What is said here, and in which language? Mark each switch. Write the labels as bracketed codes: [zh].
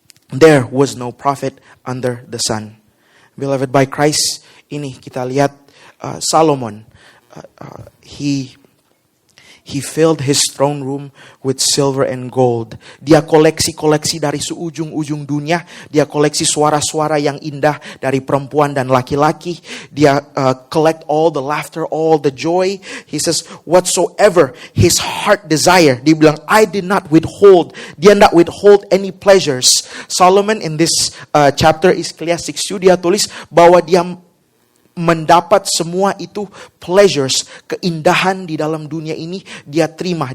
[en] There was no profit under the sun. Beloved by Christ, [id] ini kita lihat Solomon. [en] He filled his throne room with silver and gold. [id] Dia koleksi-koleksi dari seujung-ujung dunia. Dia koleksi suara-suara yang indah dari perempuan dan laki-laki. [en] Dia collect all the laughter, all the joy. He says, whatsoever his heart desire. [id] Dia bilang, [en] I did not withhold. [id] Dia tidak [en] withhold any pleasures. [id] Solomon in this chapter Ecclesiastes 6, dia tulis bahwa dia mendapat semua itu pleasures, keindahan di dalam dunia ini dia terima.